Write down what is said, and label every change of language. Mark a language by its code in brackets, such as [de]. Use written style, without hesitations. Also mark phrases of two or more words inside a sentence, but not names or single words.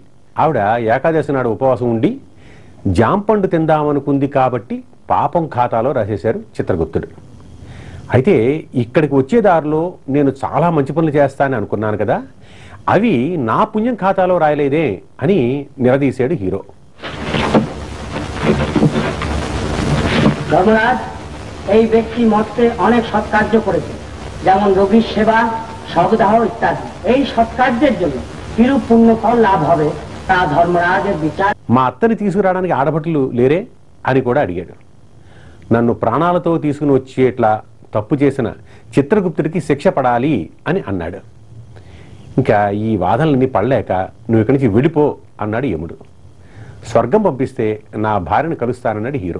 [te] ఆవిడ ఏకాదశి నాడు ఉపవాసం ఉండి జాంపండు తిందామనుకుంది కాబట్టి పాపం ఖాతాలో రాసేశారు చిత్రగుప్తుడు. అయితే ఇక్కడికి వచ్చే దారిలో నేను చాలా మంచి పనులు చేస్తానని అనుకున్నాను కదా, అవి నా పుణ్యం ఖాతాలో రాయలేదే అని నిలదీశాడు హీరో. [bn] ধর্মরাজ, এই ব্যক্তি মর্তে অনেক সৎকার্য করেছে, যেমন রোগীর সেবা, সবদাহ ইত্যাদি। এই সৎকার্যের জন্য কিরূপ পুণ্য ফল লাভ হবে তা ধর্মরাজের বিচার। [te] మా అత్తని తీసుకురావడానికి ఆడభటులు లేరే అని కూడా అడిగాడు. నన్ను ప్రాణాలతో తీసుకుని వచ్చేట్లా తప్పు చేసిన చిత్రగుప్తుడికి శిక్ష పడాలి అని అన్నాడు. ఇంకా ఈ వాదనలన్నీ పడలేక నువ్వు ఇక్కడి నుంచి విడిపో అన్నాడు యముడు. స్వర్గం పంపిస్తే నా భార్యను కలుస్తానన్నాడు హీరో.